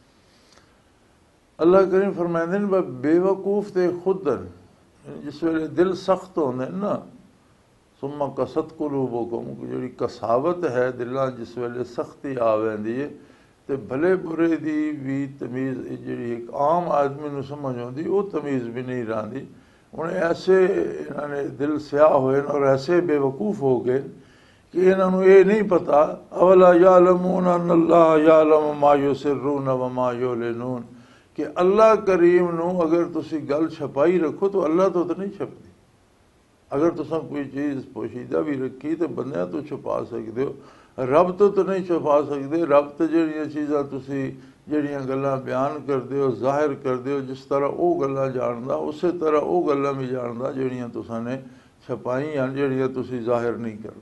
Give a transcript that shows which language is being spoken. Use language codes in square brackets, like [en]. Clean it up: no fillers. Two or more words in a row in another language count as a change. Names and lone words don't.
[pa] ਅੱਲਾ ਕਰੀਮ ਫਰਮਾਉਂਦੇ ਨੇ ਬੇਵਕੂਫ ਤੇ ਖੁਦ ਜਿਸ ਵੇਲੇ ਦਿਲ ਸਖਤ ਹੁੰਦੇ ਨਾ, [ar] ثم قست قلوبكم, [pa] ਜਿਹੜੀ ਕਸਾਵਤ ਹੈ ਦਿਲਾਂ ਜਿਸ ਵੇਲੇ ਸਖਤੀ ਆ ਵੈਂਦੀ ਹੈ ਤੇ ਭਲੇ ਬੁਰੇ ਦੀ ਵੀ ਤਮੀਜ਼ ਜਿਹੜੀ ਇੱਕ ਆਮ ਆਦਮੀ ਨੂੰ ਸਮਝ ਆਉਂਦੀ ਉਹ ਤਮੀਜ਼ ਵੀ ਨਹੀਂ ਰਹਿੰਦੀ। ਹੁਣ ਐਸੇ ਇਹਨਾਂ ਨੇ ਦਿਲ ਸਿਆਹ ਹੋਏ ਔਰ ਐਸੇ ਬੇਵਕੂਫ ਹੋ ਗਏ ਕਿ ਇਹਨਾਂ ਨੂੰ ਇਹ ਨਹੀਂ ਪਤਾ [ar] أولا يعلمون أن الله يعلم ما يسرون وما يعلنون [pa] ਕਿ ਅੱਲਾ ਕਰੀਮ ਨੂੰ ਅਗਰ ਤੁਸੀਂ ਗੱਲ ਛਪਾਈ ਰੱਖੋ ਤਾਂ ਅੱਲਾ ਤੋਂ ਤਾਂ ਨਹੀਂ ਛਪਦੀ। ਅਗਰ ਤੁਸੀਂ ਕੋਈ ਚੀਜ਼ ਪੋਸ਼ੀਦਾ ਵੀ ਰੱਖੀ ਤਾਂ ਬੰਦਿਆਂ ਤੋਂ ਛੁਪਾ ਸਕਦੇ ਹੋ, ਰੱਬ ਤੋਂ ਤਾਂ ਨਹੀਂ ਛੁਪਾ ਸਕਦੇ। ਰੱਬ ਤੇ ਜਿਹੜੀਆਂ ਚੀਜ਼ਾਂ ਤੁਸੀਂ ਜਿਹੜੀਆਂ ਗੱਲਾਂ ਬਿਆਨ ਕਰਦੇ ਹੋ, ਜ਼ਾਹਿਰ ਕਰਦੇ ਹੋ, ਜਿਸ ਤਰ੍ਹਾਂ ਉਹ ਗੱਲਾਂ ਜਾਣਦਾ ਉਸੇ ਤਰ੍ਹਾਂ ਉਹ ਗੱਲਾਂ ਵੀ ਜਾਣਦਾ ਜਿਹੜੀਆਂ ਤੁਸੀਂ ਨੇ ਛਪਾਈਆਂ, ਜਿਹੜੀਆਂ ਤੁਸੀਂ ਜ਼ਾਹਿਰ ਨਹੀਂ ਕਰਦੇ।